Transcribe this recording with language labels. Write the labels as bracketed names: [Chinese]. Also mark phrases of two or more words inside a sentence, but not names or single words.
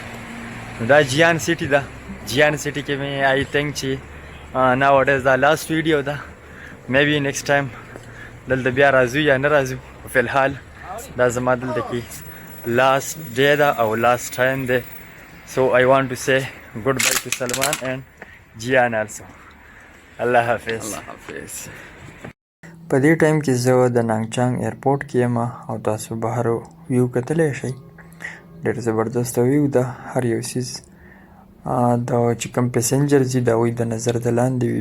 [Pashto] نو دا جیان سیټي ده. جیان سیټي کې مې [English] I think [Pashto] چې [English] now it is [Pashto] دا لاست ویډیو ده. [English] maybe next time [Pashto] دلته بیا راځو یا نه راځو. په فلحال دا زما دلته کې [English] last day [Pashto] ده او [English] last time [Pashto] دی. [English] so I want to say goodbye to Salman and Jian also. [Pashto] الله حافظ. الله حافظ. په دې ټایم کې زه د نانګچانګ ایرپورټ کې یم او تاسو بهر ویو کتلی شئ. ډېر زبردست ویو ده. هر یو څیز دا چې کوم پیسنجرز دي د هغوی د نظر د لاندې وي.